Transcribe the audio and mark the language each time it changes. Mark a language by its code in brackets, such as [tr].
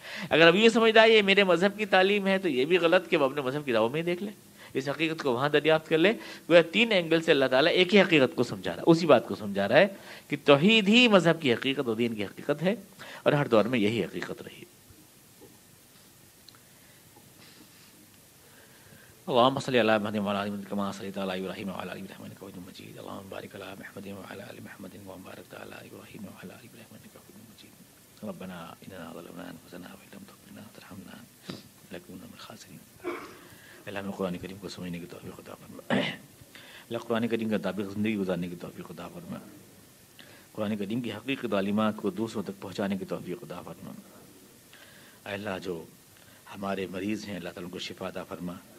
[ur] اگر اب یہ سمجھتا ہے یہ میرے مذہب کی تعلیم ہے، تو یہ بھی غلط کہ وہ اپنے مذہب کی کتابوں میں ہی دیکھ لے، اس حقیقت کو وہاں دریافت کر لے. گویا تین اینگل سے اللہ تعالیٰ ایک ہی حقیقت کو سمجھا رہا ہے، اسی بات کو سمجھا رہا ہے کہ توحید ہی مذہب کی حقیقت اور دین کی حقیقت ہے، اور ہر دور میں یہی حقیقت رہی. [ar] اللهم صل على محمد وعلى ال محمد كما صليت على ابراهيم وعلى ال ابراهيم انك حميد مجيد. اللهم بارك على محمد وعلى ال محمد وبارك على ابراهيم وعلى ال ابراهيم انك حميد مجيد. ربنا اننا ظلمنا انفسنا وان لم تغفر لنا وترحمنا لنكونن من الخاسرين. [ur] اللہ میں قرآن کریم کو سمجھنے کی توفیق عطا فرما. اللہ قرآن کریم کے مطابق زندگی گزارنے کی توفیق عطا فرما. قرآن کریم کی حقیقی تعلیمات کو دوسروں تک پہنچانے کی توفیق عطا فرما. اے اللہ جو ہمارے مریض ہیں اللہ تعالیٰ ان کو شفا عطا فرما.